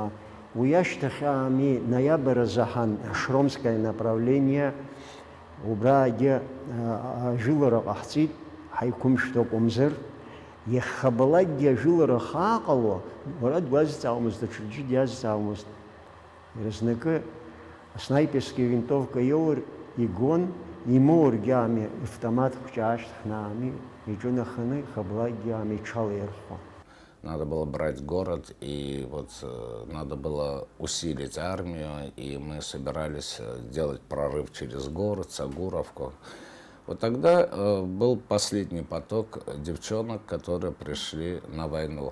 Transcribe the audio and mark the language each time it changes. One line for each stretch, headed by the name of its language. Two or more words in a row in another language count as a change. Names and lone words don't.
Abkhazian: Уи ашьҭахь аами ноиабр азаҳан
Russian: Шромское направление
Abkhazian: убраагьы ажәылара ҟаҳҵеит, ҳаиқәымшәҭ акәымзар, иахабалакгьы ажәылара хааҟало, уара дуазҵаауамызт, даҽаӡәы диазҵаауамызт. Иразнакы
Russian: аснайперские винтовка
Abkhazian: иоур игон, имоургьы аами автомат хәҷы аашьҭыхны аами иҿынаханы ихабалакгьы аами иҽалаирхәуан.
Russian: Надо было брать город, и вот надо было усилить армию, и мы собирались делать прорыв через город, Сагуровку. Вот тогда был последний поток девчонок, которые пришли на войну.